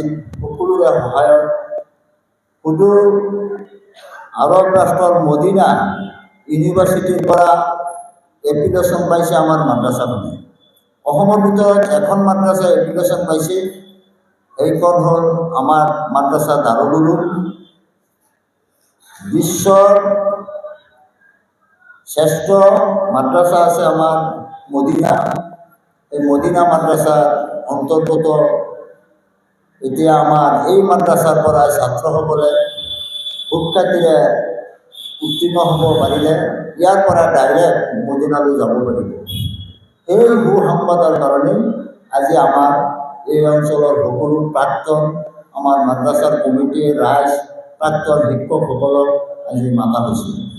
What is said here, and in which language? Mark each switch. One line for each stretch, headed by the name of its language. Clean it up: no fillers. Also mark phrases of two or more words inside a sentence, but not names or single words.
Assamese: সকলোৰে সহায়ত সুদূৰ আৰব ৰাষ্ট্ৰৰ মদিনা ইউনিভাৰ্চিটিৰ পৰা এপ্লিকেশ্যন পাইছে আমাৰ মাদ্রাসাখনে। অসমৰ ভিতৰত এখন মাদ্রাসা এপ্লিকেশ্যন পাইছে, এইখন হ'ল আমাৰ মাদ্রাসা দাৰুল উলুম। বিশ্বৰ শ্রেষ্ঠ মাদ্রাসা আছে আমার মদিনা, এই মদিনা মাদ্রাসার অন্তর্গত। এতিয়া আমার এই মাদ্রাসার পৰা ছাত্রসকলে সুখ্যাতিৰে উত্তীৰ্ণ হ'ব পাৰিলে ইয়াৰ পৰা ডাইৰেক্ট মদিনালৈ যাব পাৰিব। এই সুসংবাদৰ কাৰণে আজি আমাৰ এই অঞ্চলৰ সকলো প্ৰাক্তন আমাৰ মাদ্রাসাৰ কমিটিৰ ৰাইজ, প্ৰাক্তন শিক্ষকসকলক আজি মাতা হৈছে।